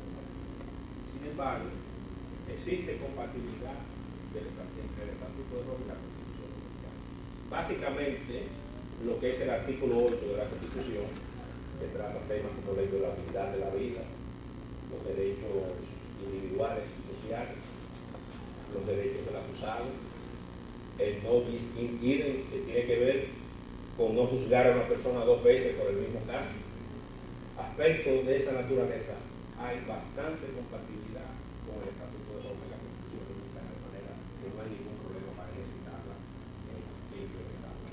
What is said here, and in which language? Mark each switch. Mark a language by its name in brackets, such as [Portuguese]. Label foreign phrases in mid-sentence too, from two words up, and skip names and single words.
[Spanish] Sin embargo, existe compatibilidad entre el Estatuto de Roma y la Constitución Dominicana. Básicamente, lo que es el artículo 8 de la Constitución, que trata temas como la inviolabilidad de la vida, los derechos individuales y sociales, los derechos del acusado, el [Latin] no bis in idem, [Spanish] que tiene que ver con no juzgar a una persona 2 veces por el mismo caso. Aspectos de esa naturaleza hay bastante compatibilidad con el Estatuto de Roma y la Constitución Dominicana, de manera que no hay ningún problema para ejercitarla y implementarla.